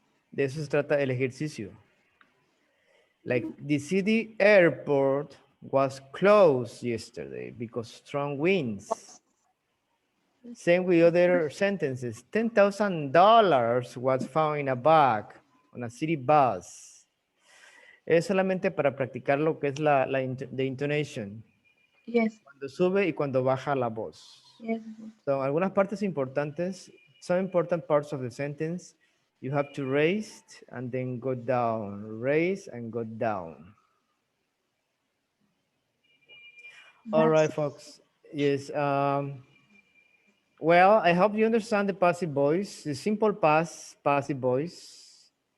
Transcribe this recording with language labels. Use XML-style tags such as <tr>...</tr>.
<es>De eso se trata el ejercicio.</es> <en>Like the city airport was closed yesterday because strong winds. Same with other sentences. $10,000 was found in a bag on a city bus.</en> <es>Es solamente para practicar lo que es</es> <en>the intonation. Yes,</en> <es>Cuando sube y cuando baja la voz.</es> <en>yes. So,</en> <es>algunas partes importantes,</es> <en>some important parts of the sentence, you have to raise and then go down. Raise and go down. All right, folks. Yes. Well, I hope you understand the passive voice, the simple past passive voice.</en>